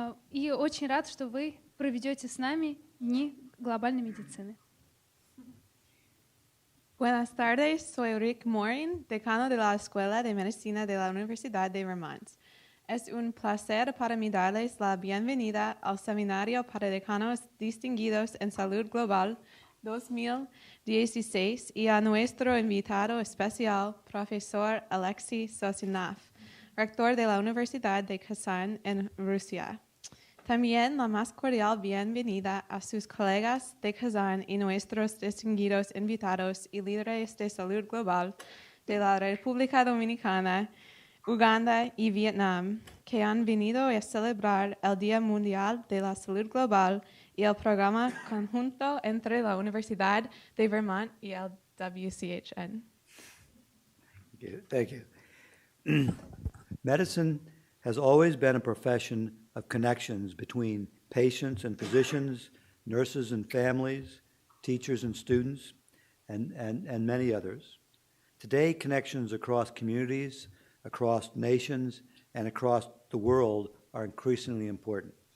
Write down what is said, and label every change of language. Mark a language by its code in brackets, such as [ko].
[ru] И очень рад, что вы проведете с нами Дни глобальной медицины. [es] Buenas tardes, soy Rick Morin, decano de la Escuela de Medicina de la Universidad de Vermont. Es un placer para mí darles la bienvenida al Seminario para Decanos Distinguidos en Salud Global 2016 y a nuestro invitado especial, Profesor Alexey Sozinov, Rector de la Universidad de Kazan en Rusia. También la más cordial bienvenida a sus colegas de Kazan y nuestros distinguidos invitados y líderes de salud global de la República Dominicana, Uganda y Vietnam, que han venido a celebrar el Día Mundial de la Salud Global y el programa conjunto entre la Universidad de Vermont y el WCHN. [en] Thank you. Medicine has always been a profession of connections between patients and physicians, nurses and families, teachers and students, and many others. Today, connections across communities, across nations, and across the world are increasingly important.